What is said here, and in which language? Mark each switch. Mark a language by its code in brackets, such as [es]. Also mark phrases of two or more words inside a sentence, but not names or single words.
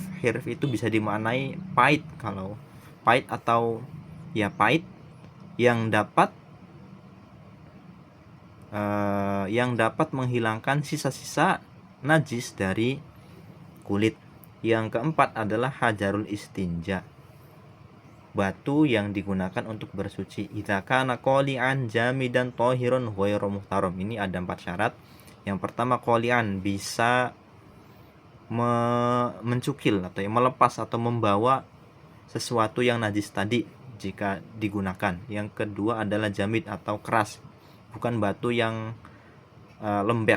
[id] Hirif itu bisa dimaknai pahit, kalau pahit atau ya pahit yang dapat menghilangkan sisa-sisa najis dari kulit. Yang keempat adalah [ar] حجر الاستنجاء, [id] batu yang digunakan untuk bersuci. [ar] إذا كان قالعا جامدا طاهرا غير محترم. [id] Ini ada 4 syarat. Yang pertama qali'an, bisa mencukil atau melepas atau membawa sesuatu yang najis tadi jika digunakan. Yang kedua adalah jamid atau keras, bukan batu yang lembek.